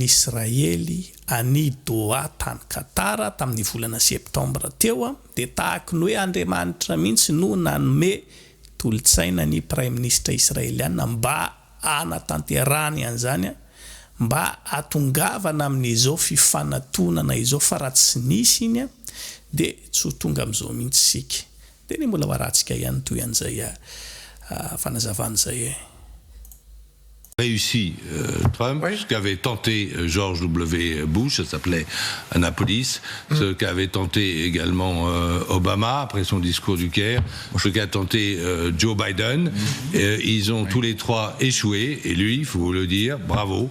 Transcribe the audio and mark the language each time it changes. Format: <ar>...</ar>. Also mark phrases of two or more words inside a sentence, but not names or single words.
<mg>Israely any Doha tany Qatar tamin'ny volana septembre teo de tahaka ny hoe Andriamanitra mihitsy no nanome tolotsaina ny</mg> <fr>prime ministre</fr> <mg>israéliana mba anatanterahany an'izany mba atongavana amin'izao fifanantonana izao fa raha tsy nisy iny de tsy ho tonga am'izao mihitsy sika de ny mbola waratsika ihany toy an'izay fanazavana zay</mg> <fr>réussi Trump, ce qu'avait tenté George W. Bush, ça s'appelait Annapolis, ce qu'avait tenté également Obama après son discours du Caire, ce qu'a tenté Joe Biden. Ils ont tous les trois échoué, et lui, il faut le dire, bravo.</fr>